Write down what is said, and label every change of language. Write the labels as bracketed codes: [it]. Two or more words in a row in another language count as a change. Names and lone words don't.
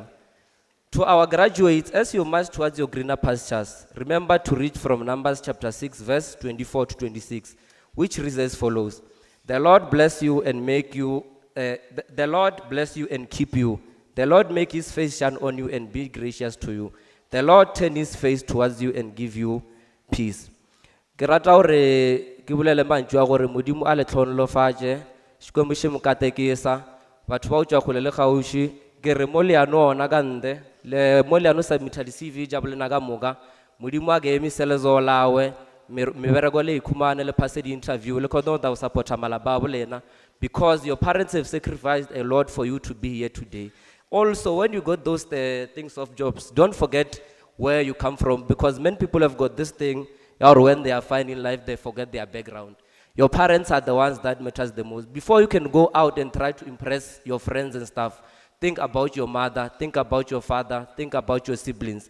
[en] To our graduates, as you march towards your greener pastures, remember to read from Numbers chapter 6, verse 24 to 26, which reads as follows. The Lord bless you and make you the Lord bless you and keep you. The Lord make his face shine on you and be gracious to you. The Lord turn his face towards you and give you peace. [nso] Ke rata hore ke bolele mantswe a gore modimo a le tlhonolofatse [ts] Xikwembu xi mo katekisa [nso] batho ba o tswa kgole le kgauswi ke re mo leano ona ka nte le mo leano submita di-CV ja bolena ka moka modimo a ke emisele zo lawe mebereko le ikhumane le phase di-interview le kgone go supporta malapa a bolena, [en] because your parents have sacrificed a lot for you to be here today. Also, when you got those things of jobs, don't forget where you come from, because many people have got this thing, or when they are fine in life, they forget their background. Your parents are the ones that matters the most. Before you can go out and try to impress your friends and stuff, think about your mother, think about your father, think about your siblings.